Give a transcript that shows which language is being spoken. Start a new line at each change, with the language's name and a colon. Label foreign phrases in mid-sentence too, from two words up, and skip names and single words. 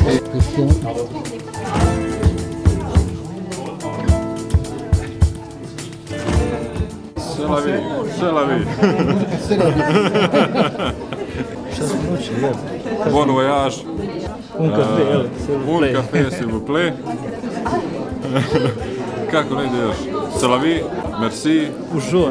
French: C'est la vie, c'est la vie. Bon voyage. Un café, Un café, s'il vous plaît.
Serbian: Kako ne ideš?
French: C'est la vie, merci. Ušon.